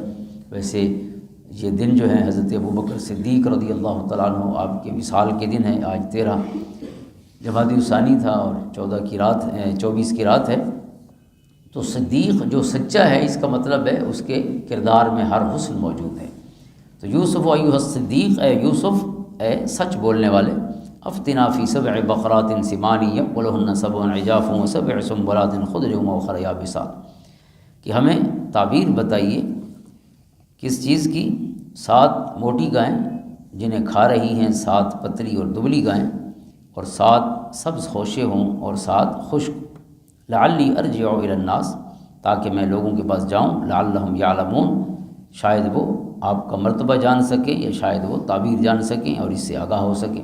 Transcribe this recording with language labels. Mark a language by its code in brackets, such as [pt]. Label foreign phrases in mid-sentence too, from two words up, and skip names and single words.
[ur] ویسے یہ دن جو ہے حضرت ابوبکر صدیق [ar] رضی اللہ تعالیٰ عنہ [ur] آپ کے وصال کے دن ہے۔ آج 13 جمادی الثانی تھا اور 24 کی رات ہے۔ تو صدیق جو سچا ہے، اس کا مطلب ہے اس کے کردار میں ہر حسن موجود ہے۔ تو [ar] یوسف ایھا الصدیق، [ur] اے یوسف اے سچ بولنے والے، [ar] افتنا فی 7 بقرات سمان یأکلہن 7 عجاف و 7 سنبلات خضر و اخر یابسات، [ur] کہ ہمیں تعبیر بتائیے کس چیز کی؟ 7 موٹی گائیں جنہیں کھا رہی ہیں 7 پتلی اور دبلی گائیں، اور 7 سبز خوشے ہوں اور 7 خشک۔ [ar] لعلی ارجع الی الناس، [ur] تاکہ میں لوگوں کے پاس جاؤں، [ar] لعلہم یعلمون، [ur] شاید وہ آپ کا مرتبہ جان سکیں یا شاید وہ تعبیر جان سکیں اور اس سے آگاہ ہو سکیں۔